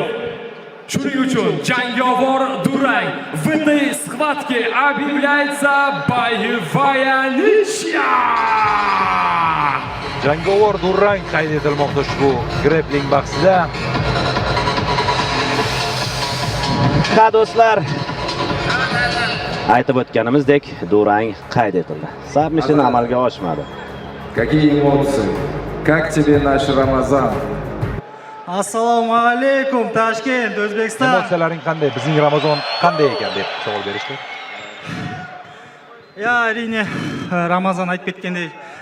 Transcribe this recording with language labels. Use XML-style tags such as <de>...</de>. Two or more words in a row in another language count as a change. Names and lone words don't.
<uz>Shuning uchun jangovar durang</uz> <ru>в этой схватке объявляется боевая ничья.</ru> <uz>Jangovar durang qayd etilmoqda ushbu grappling bahsida. Ha do'stlar, aytib o'tganimizdek, durang qayd etildi. Submission amalga oshmadi.</uz> <ru>Какие эмоции? Как тебе наш Рамазан?</ru> <uz>Assalomu alaykum Toshkent, O'zbekiston. Emotsiyalaring qanday? Bizning Ramazon qanday ekan deb savol berishdi. Ya, әрине, Ramazon aytib ketgandek,</uz>